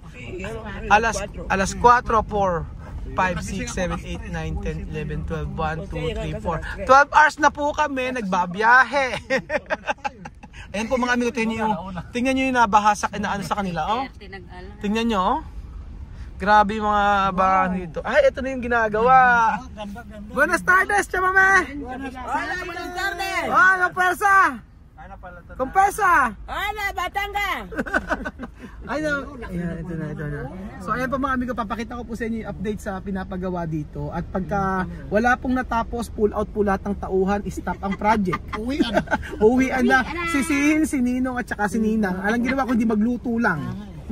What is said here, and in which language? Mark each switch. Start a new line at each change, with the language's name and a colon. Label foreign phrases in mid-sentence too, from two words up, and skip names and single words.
Filipino: Alas 4, 5, 6, 7, 8, 9, 10, 11, 12, 1, 2, 3, 4. 12 hours na po kami nagbabiyahe. Ayan po mga amigo, tingnan nyo yung nabahasa na ano sa kanila, oh. Tingnan nyo, oh. Grabe yung mga bahan dito. Ay, ito na yung ginagawa.
Spanish: Buenas tardes, Chamame! Hola, buenas tardes. Oh, ang persa! Kumpesa! Hola,
Filipino: Batangas. Ay, no. Ayan, ito na. So, ayan po mga amigo, papakita ko po sa inyo yung update sa pinapagawa dito. At pagka wala pong natapos,
English: pull out
Filipino: po lahat ng tauhan, stop ang project. Uwian na. Sisihin si Ninong at saka si Ninang. Alang ginawa ko, hindi magluto lang.